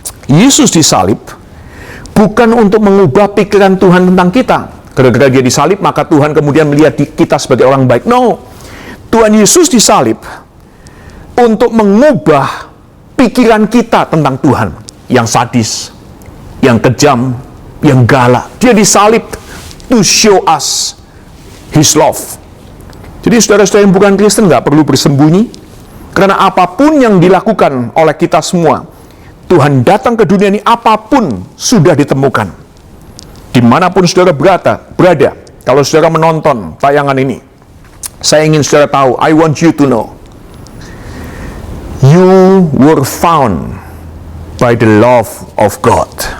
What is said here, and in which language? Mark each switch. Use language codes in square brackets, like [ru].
[id] Yesus disalib bukan untuk mengubah pikiran Tuhan tentang kita. Gara-gara dia disalib, maka Tuhan kemudian melihat kita sebagai orang baik. [en] No. [id] Tuhan Yesus disalib untuk mengubah pikiran kita tentang Tuhan. Yang sadis, yang kejam, yang galak. Dia disalib [en] to show us His love. [id] Jadi saudara-saudara yang bukan Kristen nggak perlu bersembunyi. Karena apapun yang dilakukan oleh kita semua, Tuhan datang ke dunia ini, apapun sudah ditemukan. Dimanapun saudara berada, kalau saudara menonton tayangan ini, saya ingin saudara tahu, [en] I want you to know, you were found by the love of God.